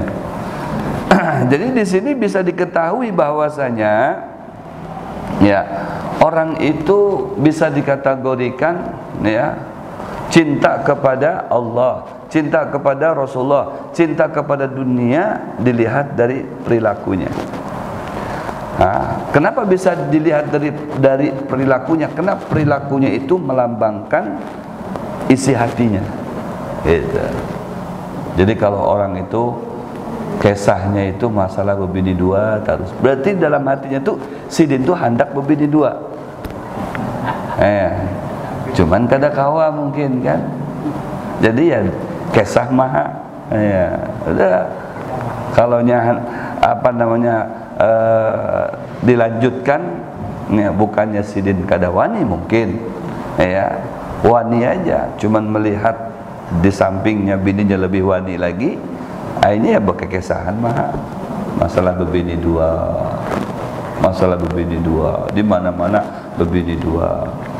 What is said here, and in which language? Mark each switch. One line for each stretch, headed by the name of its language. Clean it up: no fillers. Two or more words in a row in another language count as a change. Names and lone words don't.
Indonesian: Jadi di sini bisa diketahui bahwasanya ya orang itu bisa dikategorikan ya cinta kepada Allah, cinta kepada Rasulullah, cinta kepada dunia dilihat dari perilakunya. Nah, kenapa bisa dilihat dari perilakunya? Karena perilakunya itu melambangkan isi hatinya. Gitu. Jadi kalau orang itu kisahnya itu masalah berbini dua terus, berarti dalam hatinya tuh sidin tuh hendak berbini dua. Cuman kada kawa mungkin kan. Jadi ya kisah maha. Ya, udah. Kalau apa namanya dilanjutkan ya, bukannya
Banjar: sidin kada wani
Indonesian: mungkin ya wani aja, cuman melihat di sampingnya bininya lebih wani lagi, ini ya berkekesahan mah masalah berbini dua, masalah berbini dua, di mana-mana berbini dua,